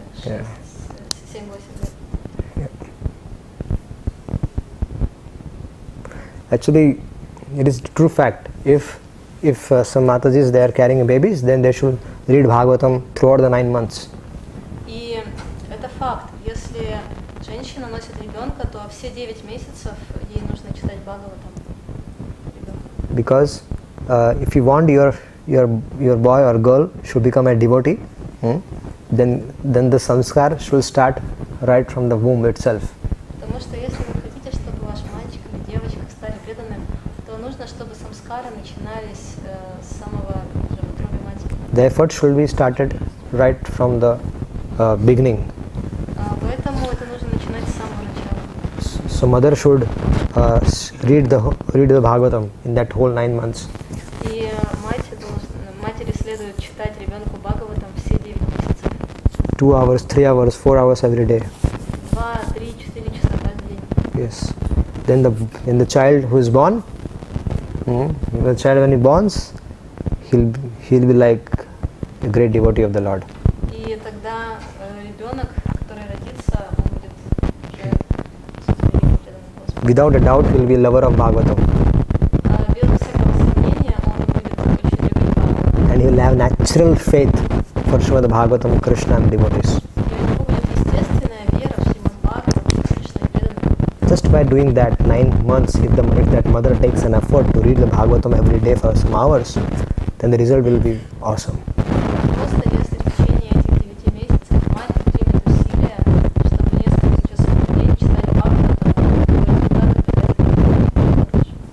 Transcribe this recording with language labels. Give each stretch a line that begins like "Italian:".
English: Yeah.
Russian: 7-8 лет.
English: Actually, it is true fact. If some Matajis they are carrying babies, then they should read Bhagavatam throughout the 9 months.
Russian: И это факт. Если женщина носит ребенка, то все 9 месяцев ей нужно читать Бхагаватам. Ребенку.
English: Because if you want your boy or girl should become a devotee, then the samskar should start right from the womb itself.
Russian: Потому что если вы хотите, чтобы ваш мальчик или девочка стали преданными, то нужно, чтобы самскары начинались с самого утробы матери.
English: The effort should be started right from the beginning.
Russian: Поэтому это нужно начинать с самого начала.
English: So mother should read the Bhagavatam in that whole 9 months.
Russian: И матери следует читать ребенку Бхагаватам все 9 месяцев.
English: 2 hours, 3 hours, 4 hours every day.
Russian: 2, 3, 4 часа каждый день.
English: Yes. Then the child who is born, the child when he borns, he'll be like a great devotee of the Lord.
Russian: И тогда ребенок, который родится, он будет уже преданным Господу.
English: Without a doubt, he'll be lover of Bhagavatam.
Russian: Без всякого сомнения, он будет очень любить Бхагаватам.
English: And he'll have natural faith for Srimad Bhagavatam, Krishna and devotees.
Russian: И у него будет естественная вера в Шримад Бхагаватам, Кришна и преданных.
English: Just by doing that 9 months, if that mother takes an effort to read the Bhagavatam every day for some hours, then the result will be awesome.
Russian: Просто если в течение этих 9 месяцев мать примет усилия, чтобы несколько часов в день читать Бхагаватам, то результат хороший.